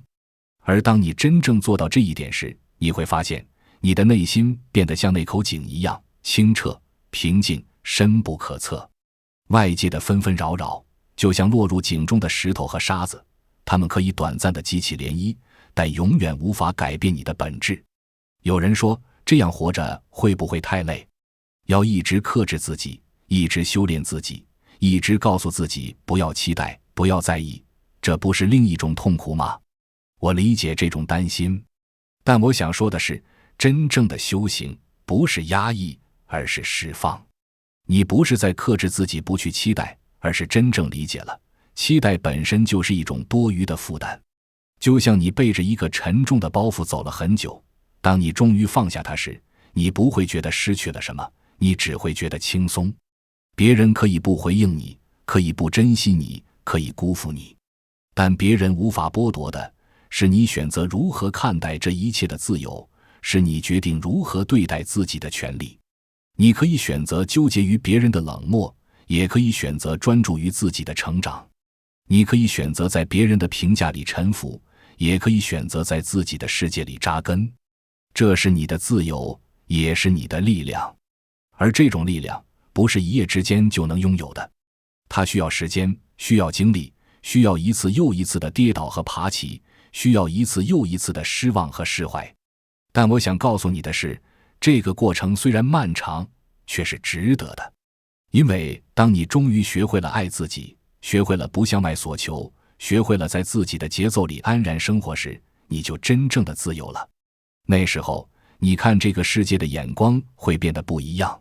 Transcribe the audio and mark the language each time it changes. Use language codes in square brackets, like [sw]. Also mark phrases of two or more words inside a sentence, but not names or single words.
[zh] 而當你真正做到這一點時，你會發現你的內心變得像那口井一樣清澈、平靜、深不可測。外界的紛紛擾擾，就像落入井中的石頭和沙子，它們可以短暫地激起漣漪，但永遠無法改變你的本質。有人說，這樣活着會不會太累？要一直克制自己，一直修煉自己，一直告訴自己不要期待，不要在意，這不是另一種痛苦嗎？我理解這種擔心，但我想說的是，真正的修行不是壓抑，而是釋放。你不是在克制自己不去期待，而是真正理解了，期待本身就是一種多余的負擔。就像你背着一個沉重的包袱走了很久，當你終於放下它時，你不會覺得失去了什麼，你只會覺得輕鬆。別人可以不回應你，可以不珍惜你，可以辜負你，但別人無法剝奪的， 是你選擇如何看待這一切的自由，是你決定如何對待自己的權利。你可以選擇糾結於別人的冷漠，也可以選擇專注於自己的成長。你可以選擇在別人的評價裡臣服，也可以選擇在自己的世界裡扎根。這是你的自由，也是你的力量。而這種力量不是一夜之間就能擁有的，它需要時間，需要精力，需要一次又一次的跌倒和爬起，需要一次又一次的失望和釋懷。但我想告訴你的是，這個過程雖然漫長，卻是值得的。因為當你終於學會了愛自己，學會了不向外索求，學會了在自己的節奏裡安然生活時，你就真正的自由了。那時候，你看這個世界的眼光會變得不一樣。